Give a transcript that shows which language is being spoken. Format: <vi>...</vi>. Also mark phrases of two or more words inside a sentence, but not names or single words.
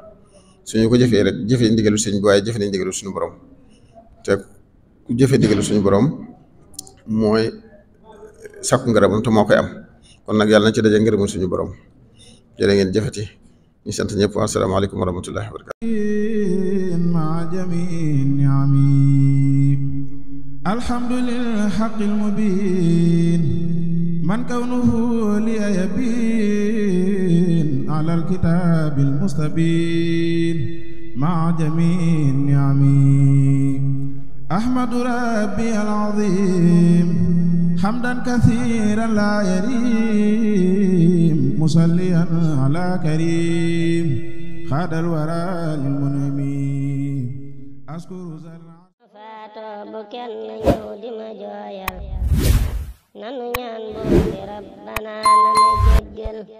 <wo>suñu ko jëfee rek jëfee ndigalu sëriñ bi, waaye jëfe nañ ndigalu suñu borom. te ku jëfee ndigalu suñu borom mooy sàkku ngërëmam te moo koy am. kon nag yàlla na ci daje ngërëmul suñu borom. jërë ngeen jëfati, ñu sant ñëpp.</wo> <ar>السلام عليكم ورحمة الله وبركاته. مع جميع نعمي الحمد للحق المبين من كونه لي يبين على الكتاب المستبين مع جميع نعمي أحمد ربي العظيم حمدا كثيرا لا يريم مصليا على كريم خاد الورى للمنعمين أشكر</ar> <wo>فاتو بكن يودي ما جويل نانو ñaan bo rabbana na ma jéggal</wo>